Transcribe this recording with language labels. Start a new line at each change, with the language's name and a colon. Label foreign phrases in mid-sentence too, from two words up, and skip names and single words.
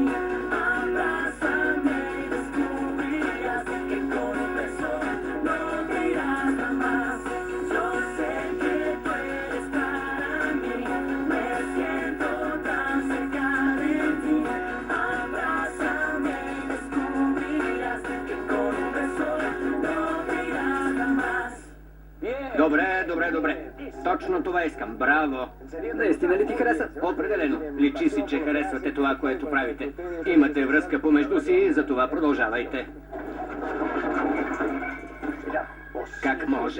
Spanish: Abrázame y descubrirás que con un beso no te irás jamás. Yo sé que tú eres para mí, me siento tan cerca de ti. Abrázame y descubrirás que con un beso no te irás jamás.
Bulgarian: Добре. Точно това искам. Браво. Наистина ли ти хареса? Определено. Личи си, че харесвате това, което правите. Имате връзка помежду си и за това продължавайте. Как може?